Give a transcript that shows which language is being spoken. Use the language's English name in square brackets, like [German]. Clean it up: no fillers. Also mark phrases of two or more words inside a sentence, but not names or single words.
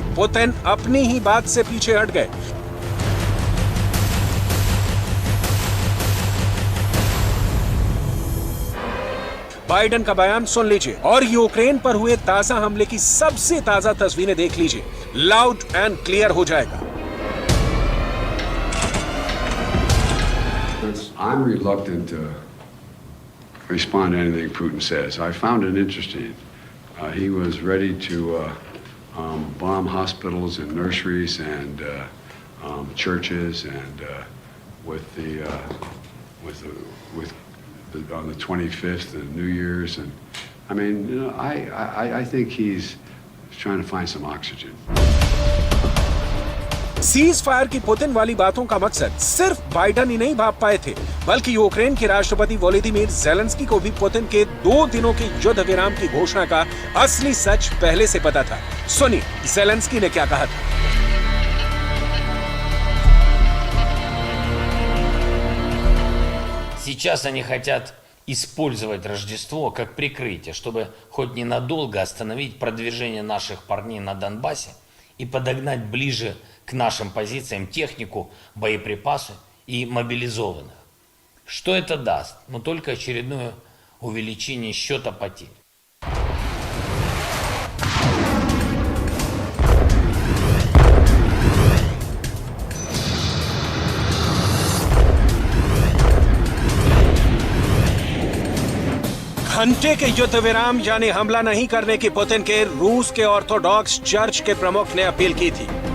[Hindi] पुतिन अपनी ही बात से पीछे हट गए। बाइडेन का बयान सुन लीजिए और यूक्रेन पर हुए ताजा हमले की सबसे ताजा तस्वीरें देख लीजिए। [English] loud and clear [Hindi] हो जाएगा। [English] I'm reluctant to respond to anything Putin says. I found it interesting. He was ready to bomb hospitals and nurseries and churches and on the 25th, the New Year's, and I mean, you know, I think he's trying to find some oxygen. cease fire [Hindi] की पुतिन वाली बातों का मकसद सिर्फ बाइडेन ही नहीं भाप पाए थे, बल्कि यूक्रेन के राष्ट्रपति वोलोदिमीर ज़ेलेंस्की को भी पुतिन के 2 दिनों के युद्ध विराम की घोषणा का असली सच पहले से पता था। सुनिए ज़ेलेंस्की ने क्या कहा था। [Russian] Сейчас они хотят использовать Рождество как прикрытие, чтобы хоть ненадолго остановить продвижение наших парней на Донбассе и подогнать ближе к нашим позициям технику, боеприпасы и мобилизованных. Что это даст? Ну, только очередное увеличение счета потерь. [Hindi] घंटे के युद्ध विराम यानी हमला नहीं करने की पुतिन के रूस के ऑर्थोडॉक्स चर्च के प्रमुख ने अपील की थी।